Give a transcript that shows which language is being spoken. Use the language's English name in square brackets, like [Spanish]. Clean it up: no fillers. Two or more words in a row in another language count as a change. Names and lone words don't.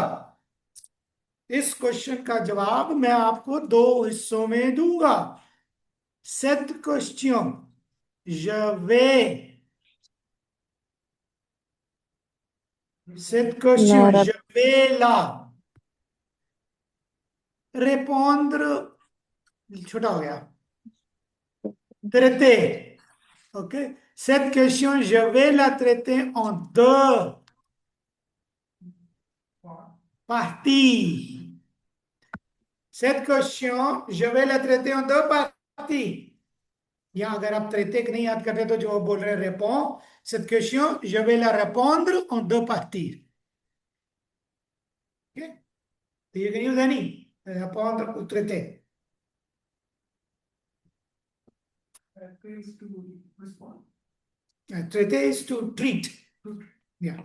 [Hindi] इस क्वेश्चन का जवाब मैं आपको दो हिस्सों में दूंगा। [French] Cette question, je vais, cette question, [Hindi] मेरा [French] je vais la répondre, [Hindi] छोटा हो गया, [French] traiter, ok? Cette question, je vais la traiter en deux parties. Cette question, je vais la traiter en deux parties. [Hindi] या अगर आप तृतीयक नहीं याद करते तो जो बोल रहे हैं रेपो, [French] cette question, je vais la répondre en deux parties. [English] Okay? So you can use any [French] répondre ou traiter. [English] Is to respond. Traiter is to treat. Yeah.